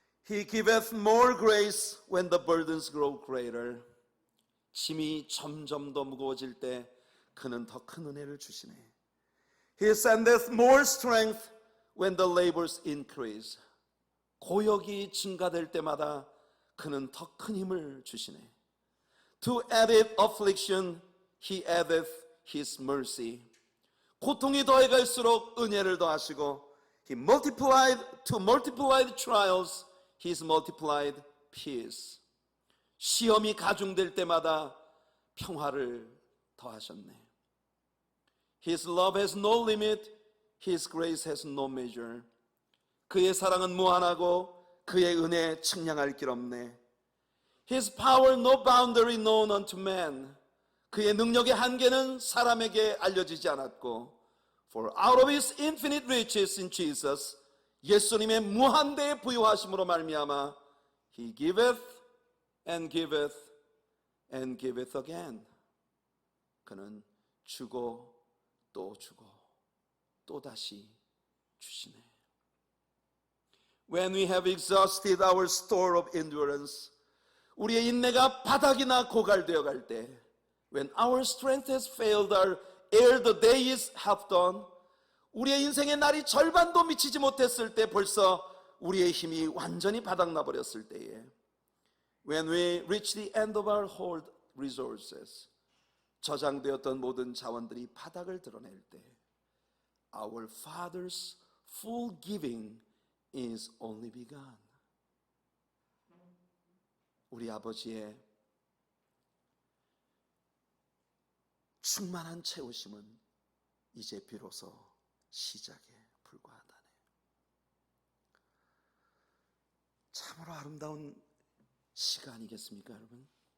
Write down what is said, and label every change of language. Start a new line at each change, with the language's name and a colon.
English: He giveth more grace when the burdens grow greater.
Korean: 짐이 점점 더 무거워질 때 그는 더 큰 은혜를 주시네.
English: He sendeth more strength when the labors increase.
Korean: 고역이 증가될 때마다 그는 더 큰 힘을 주시네.
English: To added affliction, he addeth his mercy.
Korean: 고통이 더해갈수록 은혜를 더하시고,
English: he multiplied to multiplied trials, he's multiplied peace.
Korean: 시험이 가중될 때마다 평화를 더하셨네.
English: His love has no limit, his grace has no measure.
Korean: 그의 사랑은 무한하고 그의 은혜 측량할 길 없네.
English: His power no boundary known unto man.
Korean: 그의 능력의 한계는 사람에게 알려지지 않았고,
English: for out of his infinite riches in Jesus,
Korean: 예수님의 무한대의 부유하심으로 말미암아
English: he giveth and giveth and giveth again.
Korean: 그는 주고 또 주고 또 다시 주시네.
English: When we have exhausted our store of endurance,
Korean: 우리의 인내가 바닥이나 고갈되어 갈 때,
English: when our strength has failed our ere the day is half done,
Korean: 우리의 인생의 날이 절반도 미치지 못했을 때, 벌써 우리의 힘이 완전히 바닥나 버렸을 때에,
English: when we reach the end of our whole resources,
Korean: 저장되었던 모든 자원들이 바닥을 드러낼 때,
English: our Father's full giving is only begun.
Korean: 우리 아버지의 충만한 채우심은 이제 비로소 시작에 불과하다네. 참으로 아름다운 시가 아니겠습니까, 여러분?